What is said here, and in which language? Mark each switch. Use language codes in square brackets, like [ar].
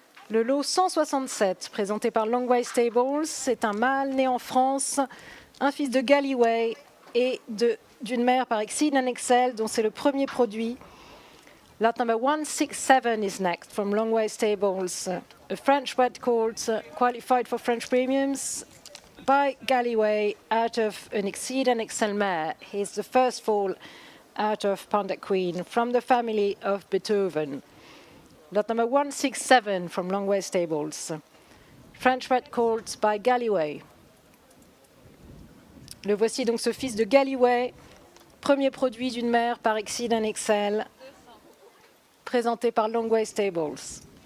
[fr] Le lot 167, présenté par Longway Stables, c'est un mâle né en France, un fils de Galway et d'une mère par Exceed and Excel, dont c'est le premier produit. [en] Lot number 167 is next from Longway Stables, a French wet colt qualified for French premiums by Galway out of an Exceed and Excel mare. He's the first foal out of Panda Queen from the family of Beethoven. Lot number 167 from Longway Stables. French Red Colt by Galway. [fr] Le voici donc ce fils de Galway, premier produit d'une mère par Exceed and Excel, présenté par Longway Stables.